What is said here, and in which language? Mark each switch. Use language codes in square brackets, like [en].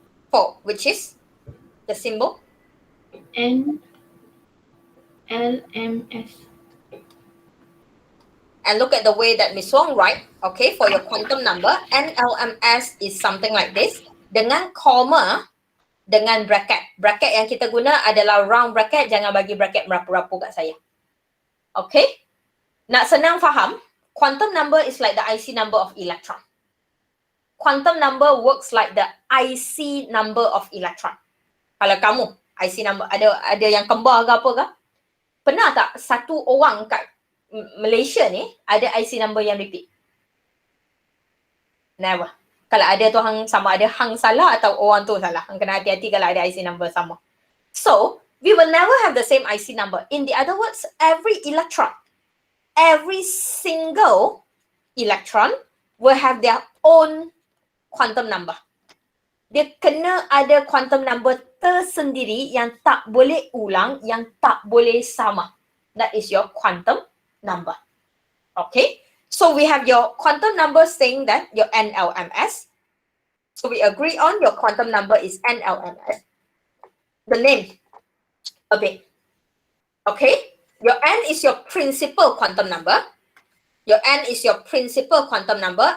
[en] 4, which is the symbol? N L M S. And look at the way that Miss Wong write. Okay, for your quantum number, NLMS is something like this. [ms] Dengan comma, dengan bracket. Bracket yang kita guna adalah round bracket. Jangan bagi bracket merapu-rapu kat saya. Okay? Nak senang faham, [en] quantum number is like the IC number of electron. Quantum number works like the IC number of electron. [ms] Kalau kamu, IC number, ada yang kembar ke apa ke? Pernah tak satu orang kat Malaysia ni ada IC number yang repeat? [en] Never. [ms] Kalau ada tu hang sama ada hang salah atau orang tu salah. Hang kena hati-hati kalau ada IC number sama. [en] So, we will never have the same IC number. In the other words, every electron, every single electron will have their own quantum number. [ms] Dia kena ada quantum number tersendiri yang tak boleh ulang, yang tak boleh sama. [en] That is your quantum number. Okay? So we have your quantum number saying that your NLMS. So we agree on your quantum number is NLMS. The name a bit. Okay? Your N is your principal quantum number. Your N is your principal quantum number.